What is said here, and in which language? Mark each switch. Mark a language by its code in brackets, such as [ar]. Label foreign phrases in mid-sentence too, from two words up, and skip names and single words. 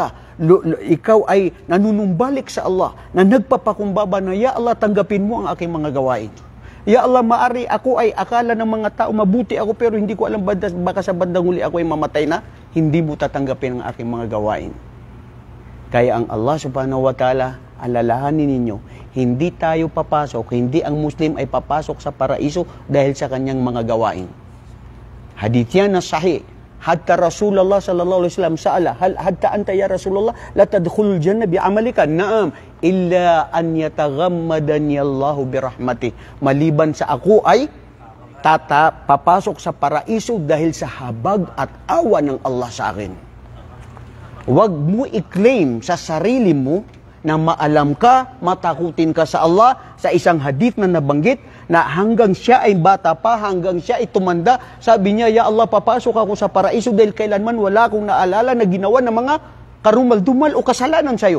[tl] Ikaw ay nanunumbalik sa Allah, na nagpapakumbaba na, [ar] يا الله, [tl] tanggapin mo ang aking mga gawain. [ar] يا الله, [tl] maari ako ay akala ng mga tao, mabuti ako pero hindi ko alam baka sa bandang huli ako ay mamatay na, hindi mo tatanggapin ang aking mga gawain. Kaya ang Allah [ar] سبحانه وتعالى, [tl] alalahanin ninyo, hindi tayo papasok, hindi ang Muslim ay papasok sa paraiso dahil sa kanyang mga gawain. Hadith yan na sahih. [ar] حتى رسول الله صلى الله عليه وسلم سأل حتى أنت يا رسول الله لا تدخل الجنة بعملك? نعم إلا أن يتغمدني الله برحمته. [tl] Maliban sa ako ay papasok sa paraiso dahil sa habag at awa ng Allah sa akin. Huwag mo i-claim sa sarili mo na maalam ka, matakutin ka sa Allah sa isang hadith na nabanggit na hanggang siya ay bata pa, hanggang siya ay tumanda, sabi niya, [ar] يا الله, [tl] papasok ako sa paraiso dahil kailanman wala akong naalala na ginawa ng mga karumal-dumal o kasalanan sa'yo.